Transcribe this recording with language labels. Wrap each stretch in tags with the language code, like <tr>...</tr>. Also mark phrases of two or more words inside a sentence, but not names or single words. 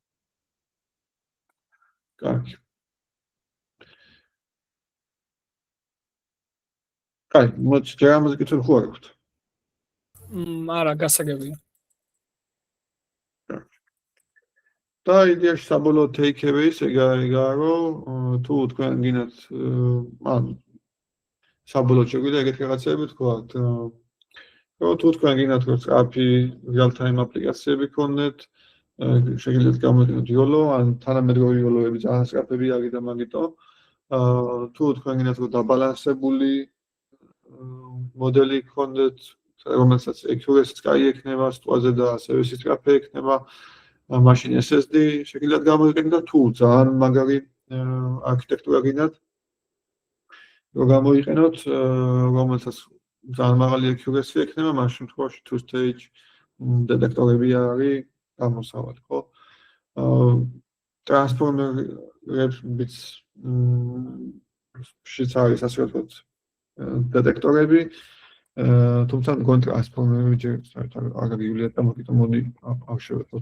<ka>კარგი. კარგი, მოდი ჯერ ამაზე კითხები ხო არ გაქვთ? არა, გასაგებია. და იდეაში საბოლოო take-away-ის ეგაა, რომ თუ თქვენ გინდათ საბოლოოდ შეგვიძლია ეგეთი რაღაცები ვთქვათ, რომ თუ თქვენ გინდათ რომ სწრაფი real-time აპლიკაციები გქონდეთ, შეგიძლიათ გამოიყენოთ YOLO, ან თანამედროვე YOLO-ები ძალიან სწრაფები არის და მაგიტომ თუ თქვენ გინდათ რომ დაბალანსებული მოდელი გქონდეთ, რომელსაც accuracy-ც კაი ექნება სტვაზე და ასევე სწრაფი ექნება, მაშინ SSD შეგიძლიათ გამოიყენოთ, თუ ძალიან მაგარი არქიტექტურა გინდათ რომ გამოიყენოთ, რომელსაც ძალიან მაღალი accuracy ექნება, მაშინ შემთხვევაში two-stage დეტექტორები არის გამოსავალი, ხო? ტრანსფორმერებიც შიც არის ასე ვთქვათ დეტექტორები, თუმცა მგონი ტრანსფორმერები ჯერ საერთოდ არ გაგივლიათ და მაგიტომ მოდი არ შევეცოთ.</ka>